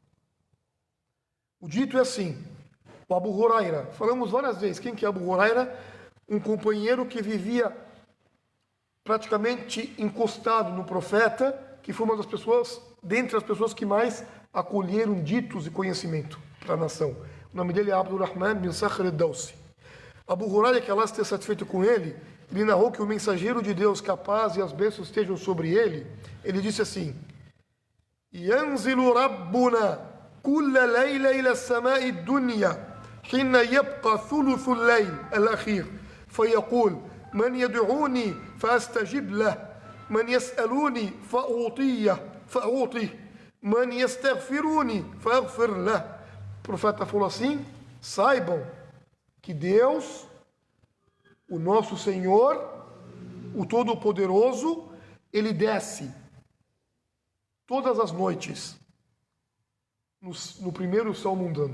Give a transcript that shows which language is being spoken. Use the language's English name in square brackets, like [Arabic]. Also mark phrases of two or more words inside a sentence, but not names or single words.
[Portuguese] O dito é assim, o Abu Huraira, falamos várias vezes, quem que é Abu Huraira? Um companheiro que vivia praticamente encostado no profeta, que foi uma das pessoas, dentre as pessoas que mais acolheram ditos e conhecimento para a nação. O nome dele é Abdurrahman bin Sakhr al-Dawsi. Abu Huraira, que Allah esteja satisfeito com ele, ele narrou que o mensageiro de Deus, que a paz e as bênçãos estejam sobre ele, ele disse assim, [Arabic] ينزل ربنا كل ليلة إلى السماء الدنيا حين يبقى ثلث الليل الأخير فيقول من يدعوني فأستجب له من يسألوني فأعطيه من يستغفروني فأغفر له. [Portuguese] O profeta falou assim, saibam que Deus, o nosso Senhor, o Todo-Poderoso, Ele desce todas as noites no primeiro céu mundano.